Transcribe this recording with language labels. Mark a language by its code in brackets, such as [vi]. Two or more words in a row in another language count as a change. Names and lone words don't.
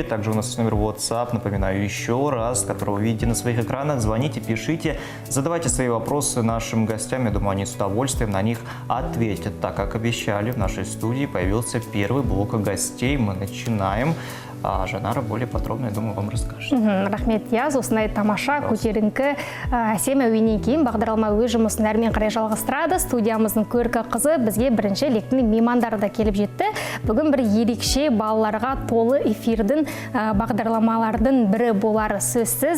[ru] Также у нас есть номер WhatsApp, напоминаю еще раз, который вы видите на своих экранах. Звоните, пишите, задавайте свои вопросы нашим гостям. Я думаю, они с удовольствием на них ответят. Так как обещали, в нашей студии появился первый блок гостей. Мы начинаем. А Жанара более подробно, я думаю, вам расскажет. [kk] Рахмет, я осындай тамаша көтеріңкі әсем әуенен кейін бағдарлама өз жұмысын әрмен қарай жалғастырады. Студиямыздың көркі қызы бізге бірінші лектің меймандары да келіп жетті. Бүгін бір ерекше балаларға толы эфирдің бағдарламалардың бірі болары сөзсіз.